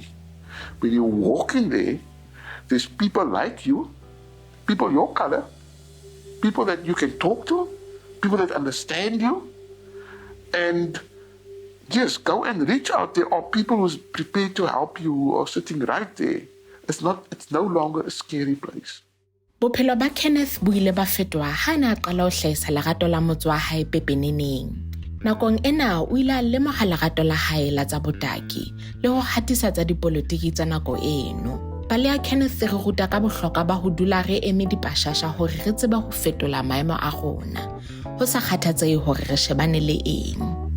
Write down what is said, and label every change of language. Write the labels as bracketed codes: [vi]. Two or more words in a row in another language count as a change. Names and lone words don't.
[en] When you walk in there, there's people like you, people your color, people that you can talk to, people that understand you, and just go and reach out. There are people who's prepared to help you, who are sitting right there. It's no longer a scary place. [st] Bophelo ba Kenneth bo ile ba fetoha ha na qala ho hlahisa lerato la motse wa hae pepeneneng. Nakong ena o ile a lemoha lerato la hae la tsa botaki le ho hatisa tsa dipolotiki tsa nako eno. Pale ya Kenneth re ruta ka bohlokwa ba ho dula re eme dipashasha hore re tsebe ho fetola maemo a rona, ho sa kgathatsehe hore re shebane le eng.